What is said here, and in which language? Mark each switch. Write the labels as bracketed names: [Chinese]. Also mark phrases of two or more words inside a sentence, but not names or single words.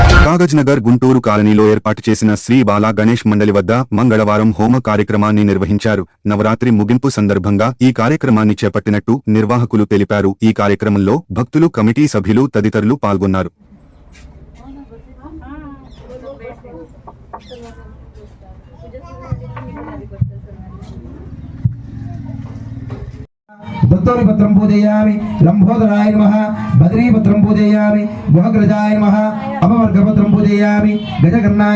[Telugu] కాగజ్ నగర్ గుంటూరు కాలనీలో ఏర్పాటు చేసిన శ్రీ బాలా గణేష్ మండలి వద్ద మంగళవారం హోమ కార్యక్రమాన్ని నిర్వహించారు. నవరాత్రి ముగింపు సందర్భంగా ఈ కార్యక్రమాన్ని చేపట్టినట్టు నిర్వాహకులు తెలిపారు. ఈ కార్యక్రమంలో భక్తులు, కమిటీ సభ్యులు తదితరులు పాల్గొన్నారు. [Sanskrit] दत्तोरिपत्रं पूजयामि, लंबोदराय नमः, बद्रीपत्रं पूजयामि, गुहग्रजाय नमः, अपवर्गपत्रं पूजयामि, गजकर्णाय